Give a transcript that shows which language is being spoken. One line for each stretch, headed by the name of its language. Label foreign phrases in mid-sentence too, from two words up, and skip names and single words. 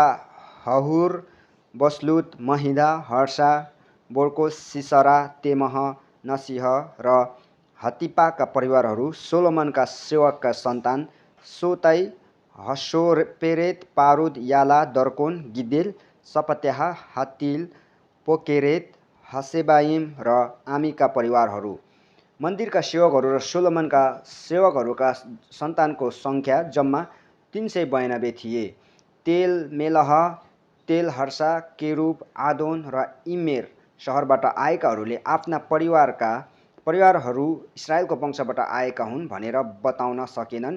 Nepali: हहुर, बसलुत, महिदा, हर्षा, बोर्कोस, सिसरा, तेमह, नसिह र हतिपाका परिवारहरू सोलोमनका सेवकका सन्तान सोतै, हसोपेरेत, पारुद, याला, दर्कोन, गिदेल, सपत्याह, हतिल, पोकेरेत, हसेबाइम र आमीका परिवारहरू। मन्दिरका सेवकहरू र सोलोमनका सेवकहरूका सन्तानको सङ्ख्या जम्मा 392 थिए। तेल मेलह, तेल हर्षा, केरुब, आदोन र इमेर सहरबाट आएकाहरूले आफ्ना परिवारहरू इस्राएलको वंशबाट आएका हुन् भनेर बताउन सकेनन्।